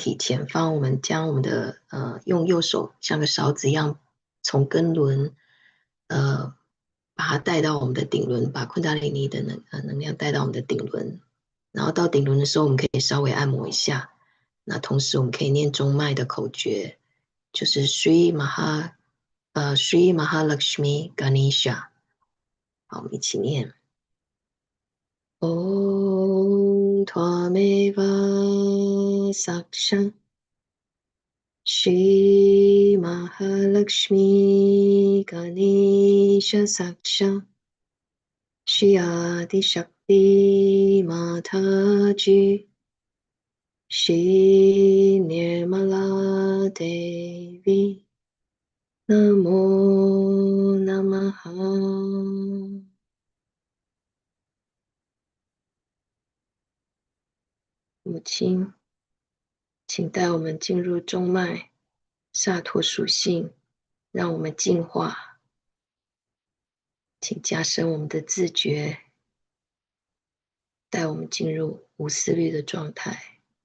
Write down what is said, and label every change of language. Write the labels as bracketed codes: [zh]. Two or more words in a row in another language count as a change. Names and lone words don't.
[zh] 体前方，我们将我们的用右手像个勺子一样，从根轮把它带到我们的顶轮，把昆达里尼的能量带到我们的顶轮，然后到顶轮的时候，我们可以稍微按摩一下。那同时我们可以念中脉的口诀，就是 [sa] Shri Mahalakshmi Ganesha。 [zh] 好，我们一起念。 [sa] Om Tvameva Saksha Shri Mahalakshmi Ganesha Saksha Shri Adi Shakti Mataji Shri Nirmala Devi Namo Namaha。 [zh] 母亲，请带我们进入中脉，萨陀属性，让我们净化，请加深我们的自觉，带我们进入无思虑的状态。